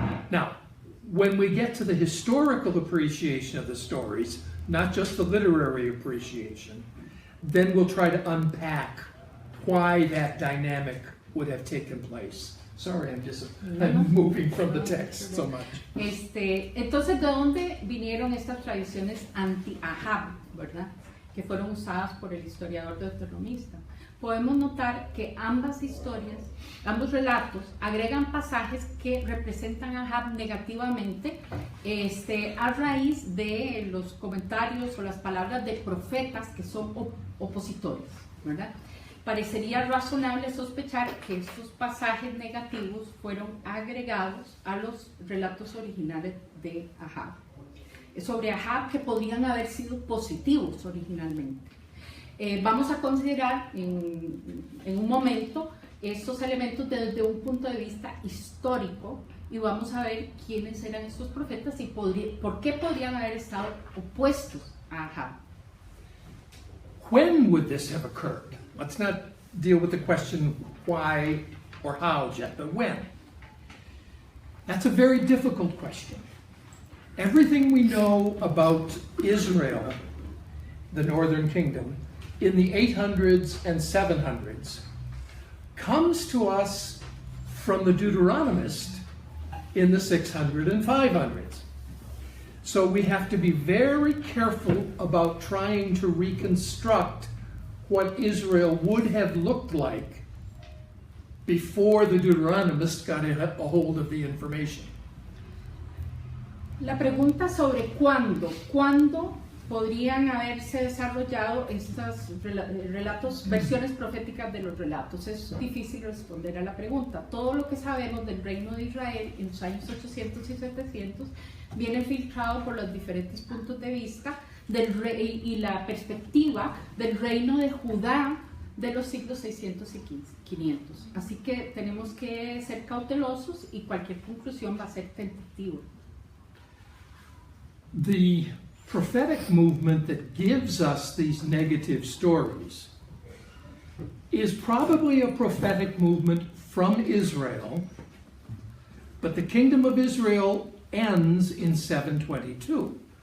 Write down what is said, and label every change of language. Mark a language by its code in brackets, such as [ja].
[en] Now, when we get to the historical appreciation of the stories, not just the literary appreciation, then we'll try to unpack why that dynamic would have taken place. Sorry, I'm moving from the text so much. [es] Entonces, ¿de dónde vinieron estas tradiciones anti-Ahab, verdad? Que fueron usadas por el historiador deuteronomista. Podemos notar que ambas historias, ambos relatos, agregan pasajes que representan a Ahab negativamente a raíz de los comentarios o las palabras de profetas que son opositores, ¿verdad? Parecería razonable sospechar que estos pasajes negativos fueron agregados a los relatos originales de Ahab. Sobre Ahab que podrían haber sido positivos originalmente. Vamos a considerar en un momento estos elementos desde un punto de vista histórico y vamos a ver quiénes eran estos profetas y por qué podrían haber estado opuestos a Ahab. [en] When would this have occurred? Let's not deal with the question why or how yet, but when. That's a very difficult question. Everything we know about Israel, the northern kingdom, in the 800s and 700s, comes to us from the Deuteronomist in the 600 and 500s. So we have to be very careful about trying to reconstruct what Israel would have looked like before the Deuteronomist got a hold of the information. [es] La pregunta sobre cuándo podrían haberse desarrollado estos relatos, versiones proféticas de los relatos. Es difícil responder a la pregunta. Todo lo que sabemos del reino de Israel en los años 800 y 700 viene filtrado por los diferentes puntos de vista del rey y la perspectiva del reino de Judá de los siglos 600 y 500. Así que tenemos que ser cautelosos y cualquier conclusión va a ser tentativa. [en] The prophetic movement that gives us these negative stories is probably a prophetic movement from Israel, but the kingdom of Israel ends in 722.